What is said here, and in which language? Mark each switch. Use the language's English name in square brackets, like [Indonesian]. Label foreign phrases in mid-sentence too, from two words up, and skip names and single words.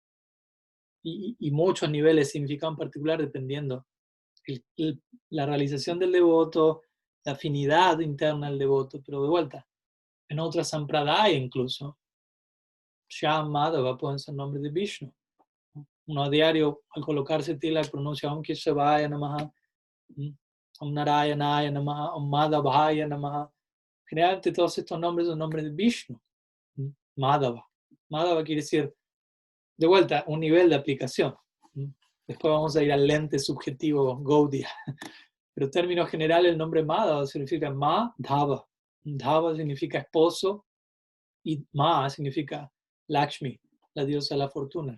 [Spanish] Y muchos niveles de significado en particular dependiendo la realización del devoto, la afinidad interna del devoto. Pero de vuelta, en otras sampradaya incluso, Shyam, Madhava pueden ser nombres de Vishnu. Uno a diario, al colocarse tila, pronuncia [Sanskrit] ॐ केशवाय नमः, ॐ नारायणाय नमः, ॐ माधवाय नमः. [Spanish] Generalmente todos estos nombres son nombres de Vishnu. Madhava. Madhava quiere decir, de vuelta, un nivel de aplicación. Después vamos a ir al lente subjetivo Gaudiya. Pero en términos generales el nombre Madhava significa Ma-dhava. Dhava significa esposo y Ma significa Lakshmi, la diosa de la fortuna.